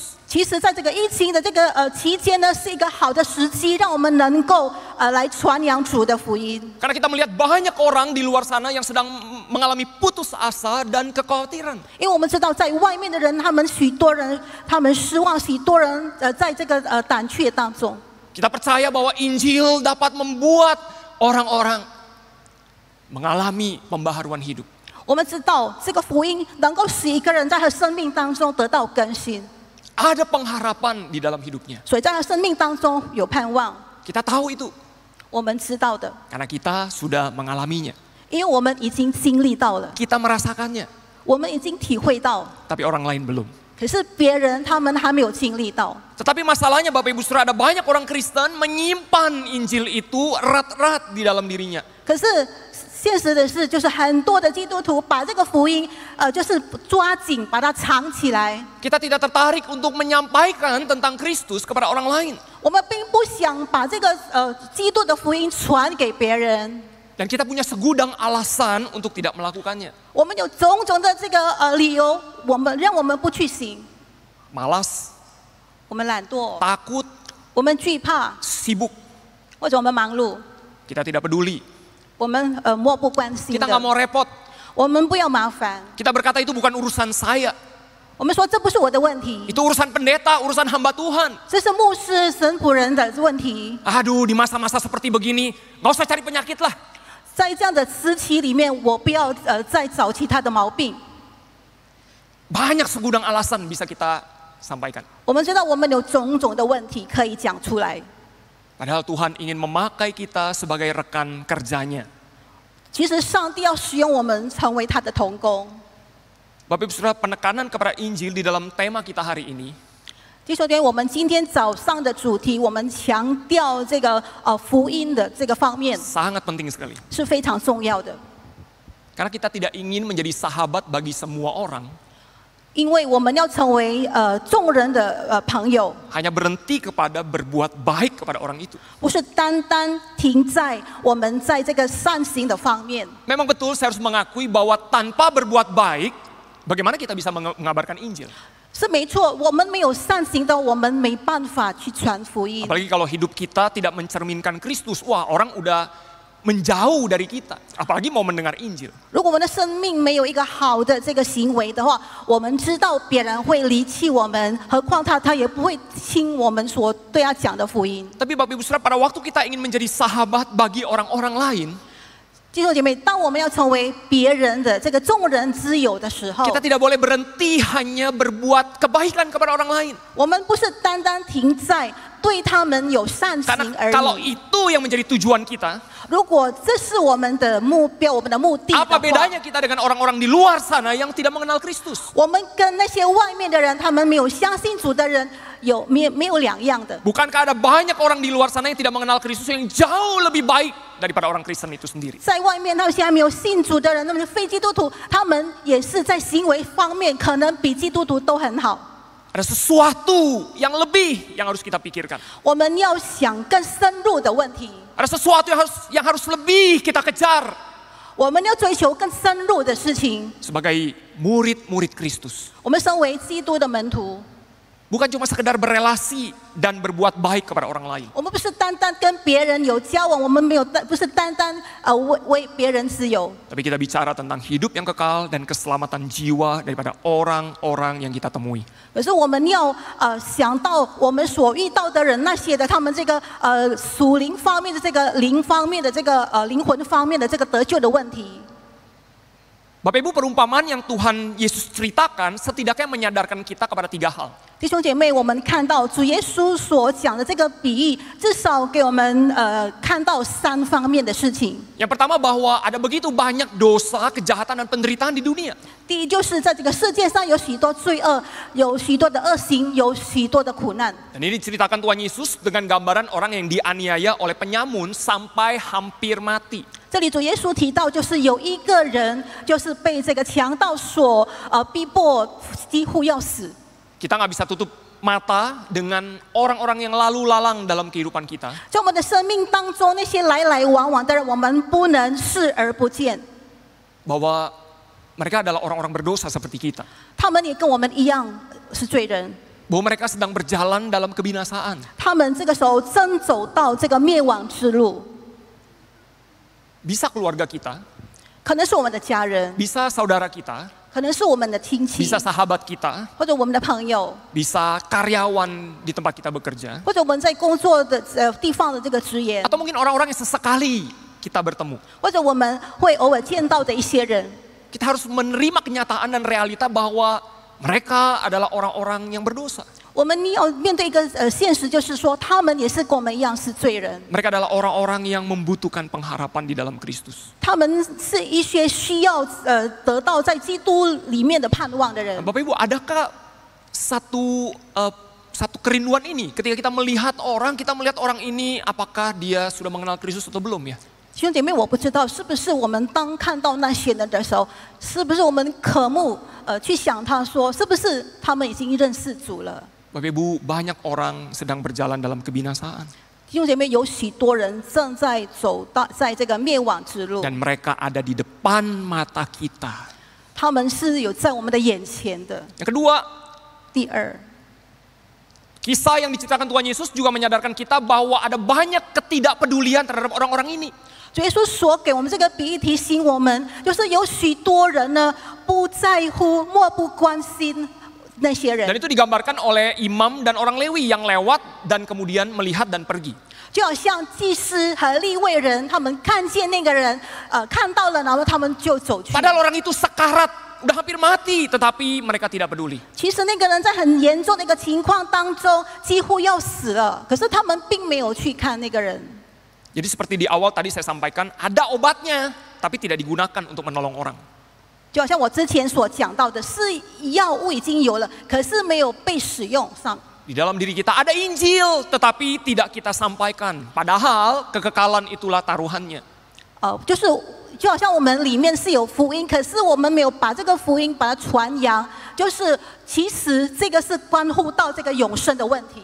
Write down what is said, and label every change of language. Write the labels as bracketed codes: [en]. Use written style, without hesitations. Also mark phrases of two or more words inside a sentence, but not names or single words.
[zh] 其实在这个疫情的这个期间呢，是一个好的时机，让我们能够来传扬主的福音。 [id] Karena kita melihat banyak orang di luar sana yang sedang mengalami putus asa dan kekhawatiran. [zh] 因为我们知道，在外面的人，许多人他们失望，许多人在这个胆怯当中。 [id] Kita percaya bahwa Injil dapat membuat orang-orang mengalami pembaharuan hidup. [zh] 我们知道，这个福音能够使一个人在他生命当中得到更新， [id] Ada pengharapan di dalam hidupnya. [zh] 所以在他生命当中有盼望。 [id] Kita tahu itu [zh] 我们知道的， [id] karena kita sudah mengalaminya. [zh] 因为我们已经经历到了， [id] Kita merasakannya, [zh] 我们已经体会到， [id] tapi orang lain belum. [zh] 可是别人他们还没有经历到。 [id] Tetapi masalahnya Bapak Ibu Saudara, ada banyak orang Kristen menyimpan Injil itu erat-erat di dalam dirinya. [zh] 可是现实的是，就是很多的基督徒把这个福音，就是抓紧把它藏起来。 [id] Kita tidak tertarik untuk menyampaikan tentang Kristus kepada orang lain. [zh] 我们并不想把这个基督的福音传给别人， [id] Dan kita punya segudang alasan untuk tidak melakukannya. [zh] 我们有种种的这个理由，让我们不去行。 [id] Malas, [zh] 我们懒惰， [id] takut, [zh] 我们惧怕， [id] sibuk. [zh] 或者我们忙碌， [id] Kita tidak peduli. [zh] 我们漠不关心 [id] Kita nggak [zh] 的。 [id] mau repot. [zh] 我们不要麻烦， [id] Kita berkata itu bukan urusan saya. [zh] 我们说这不是我的问题， [id] Itu urusan pendeta, urusan hamba Tuhan. [zh] 这是牧师、神仆人的问题。 [id] Aduh, di masa-masa seperti begini, nggak usah cari penyakit lah. [zh] 在这样的时期里面，我不要再找其他的毛病。 [id] Banyak segudang alasan bisa kita sampaikan. [zh] 我们知道我们有种种的问题可以讲出来， [id] Padahal Tuhan ingin memakai kita sebagai rekan kerjanya. [zh] 其实上帝要使用我们成为他的同工。 [id] Bapak Ibu Saudara, penekanan kepada Injil di dalam tema kita hari ini [zh] 弟兄姐妹，我们今天早上的主题，我们强调这个福音的这个方面 [id] sangat penting sekali. [zh] 是非常重要的， [id] Karena kita tidak ingin menjadi sahabat bagi semua orang, [zh] 因为我们要成为众人的朋友， [id] hanya berhenti kepada berbuat baik kepada orang itu. [zh] 不是单单停在我们在这个善行的方面。 [id] Memang betul saya harus mengakui bahwa tanpa berbuat baik, bagaimana kita bisa mengabarkan Injil? [zh] 是没错，我们没有善行的，我们没办法去传福音。 [id] Apalagi kalau hidup kita tidak mencerminkan Kristus, wah orang udah menjauh dari kita. Apalagi mau mendengar Injil. [zh] 如果我们的生命没有一个好的这个行为的话，我们知道别人会离弃我们，何况他也不会听我们所对他讲的福音。 [id] Tapi Bapak Ibu Saudara, pada waktu kita ingin menjadi sahabat bagi orang-orang lain, [zh] 弟兄姐妹，当我们要成为别人的这个众人之友的时候， [id] kita tidak boleh berhenti hanya berbuat kebaikan kepada orang lain. [zh] 我们不是单单停在对他们有善行 [id] Karena [zh] 而 [id] kalau [zh] 已。 [id] itu yang menjadi tujuan kita, [zh] 如果这是我们的目标、我们的目的的 [id] apa [zh] 话， [id] bedanya kita dengan orang-orang di luar sana yang tidak mengenal Kristus? [zh] 我们跟那些外面的人，他们没有相信主的人，没有两样的。 [id] Bukankah ada banyak orang di luar sana yang tidak mengenal Kristus yang jauh lebih baik daripada orang Kristen itu sendiri? [zh] 在外面，他们现在没有信主的人，那么非基督徒，他们也是在行为方面可能比基督徒都很好。 [id] Ada sesuatu yang lebih yang harus kita pikirkan. [zh] 我们要想更深入的问题， [id] Ada sesuatu yang harus lebih kita kejar [zh] 我们要追求更深入的事情。 [id] sebagai murid-murid Kristus. [zh] 我们身为基督的门徒， [id] Bukan cuma sekedar berelasi dan berbuat baik kepada orang lain. [zh] 我们不是单单跟别人有交往，我们不是单单为别人自由， [id] Tapi kita bicara tentang hidup yang kekal dan keselamatan jiwa daripada orang-orang yang kita temui. [zh] 可是我们要想到我们所遇到的人，那些的他们这个属灵方面的这个灵方面的这个灵魂方面的这个得救的问题。 [id] Bapak Ibu, perumpamaan yang Tuhan Yesus ceritakan setidaknya menyadarkan kita kepada 3 hal. [zh] 弟兄姐妹，我们看到主耶稣所讲的这个比喻，至少给我们看到3方面的事情。 [id] Yang pertama bahwa ada begitu banyak dosa, kejahatan dan penderitaan di dunia. [zh] 第一，就是在这个世界上有许多罪恶，有许多的恶行，有许多的苦难。 [id] Dan ini diceritakan Tuhan Yesus dengan gambaran orang yang dianiaya oleh penyamun sampai hampir mati. [zh] 这里主耶稣提到，就是有一个人，就是被这个强盗所逼迫，几乎要死。 [id] Kita nggak bisa tutup mata dengan orang-orang yang lalu lalang dalam kehidupan kita. [zh] 在我们的生命当中，那些来来往往的人，我们不能视而不见。 [id] Bahwa mereka adalah orang-orang berdosa seperti kita. [zh] 他们也跟我们一样是罪人。 [id] bahwa mereka sedang berjalan dalam kebinasaan. [zh] 他们这个时候正走到这个灭亡之路， [id] Bisa keluarga kita, [zh] 可能是我们的家人， [id] bisa saudara kita, [zh] 可能是我们的亲戚， [id] bisa sahabat kita, [zh] 或者我们的朋友， [id] bisa karyawan di tempat kita bekerja, [zh] 或者我们在工作的地方的这个职员， [id] atau mungkin orang-orang yang sesekali kita bertemu. [zh] 或者我们会偶尔见到的一些人， [id] Kita harus menerima kenyataan dan realita bahwa mereka adalah orang-orang yang berdosa. [zh] 我们要面对一个现实，就是说他们也是跟我们一样是罪人， [id] Mereka adalah orang-orang yang membutuhkan pengharapan di dalam Kristus. [zh] 他们是一些需要得到在基督里面的盼望的人。 [id] Bapak Ibu, adakah satu kerinduan ini ketika kita melihat orang ini apakah dia sudah mengenal Kristus atau belum ya? [zh] 弟兄姐妹，我不知道是不是我们当看到那些人的时候，是不是我们渴慕去想他说，是不是他们已经认识主了？ [id] Bapak Ibu, banyak orang sedang berjalan dalam kebinasaan. [zh] 弟兄姐妹，有许多人正在走到在这个灭亡之路， [id] Dan mereka ada di depan mata kita. [zh] 他们是有在我们的眼前的。 [id] Yang kedua, [zh] 第二， [id] kisah yang diceritakan Tuhan Yesus juga menyadarkan kita bahwa ada banyak ketidakpedulian terhadap orang-orang ini. [zh] 主耶稣所给我们这个比喻提醒我们，就是有许多人呢不在乎、漠不关心那些人， [id] Dan itu digambarkan oleh imam dan orang Lewi yang lewat dan kemudian melihat dan pergi. [zh] 就好像祭司和利未人，他们看见那个人，看到了，然后他们就走去。 [id] Padahal orang itu sekarat, udah hampir mati, tetapi mereka tidak peduli. [zh] 其实那个人在很严重的一个情况当中，几乎要死了，可是他们并没有去看那个人。 [id] Jadi seperti di awal tadi saya sampaikan, ada obatnya, tapi tidak digunakan untuk menolong orang. [zh] 就好像我之前所讲到的，是药物已经有了，可是没有被使用上。 [id] Di dalam diri kita ada Injil, tetapi tidak kita sampaikan. Padahal kekekalan itulah taruhannya. [zh] 就好像我们里面是有福音，可是我们没有把这个福音把它传扬，就是其实这个是关乎到这个永生的问题。